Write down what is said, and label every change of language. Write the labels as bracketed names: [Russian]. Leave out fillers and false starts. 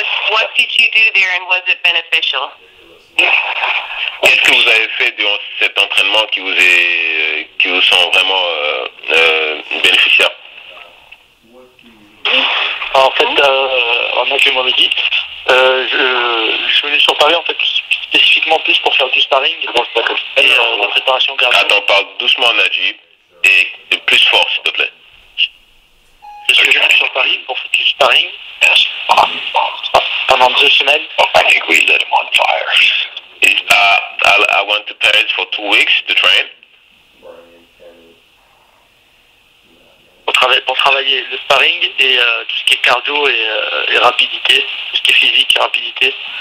[English] What did you do there, and was it beneficial? [French] Qu'est-ce que vous avez fait durant cet entraînement qui vous sont vraiment bénéficiaires? En fait, Nadjib Mohammedi, je suis venu sur Paris en fait spécifiquement plus pour faire du sparring et la préparation cardio. Attends, parle doucement Nadjib et plus fort s'il te plaît. Je suis venu sur Paris pour faire du sparring pendant 2 semaines. [English] I think we lit him on fire. I went to Paris for 2 weeks to train. [French] Pour travailler le sparring et tout ce qui est cardio et rapidité, tout ce qui est physique et rapidité.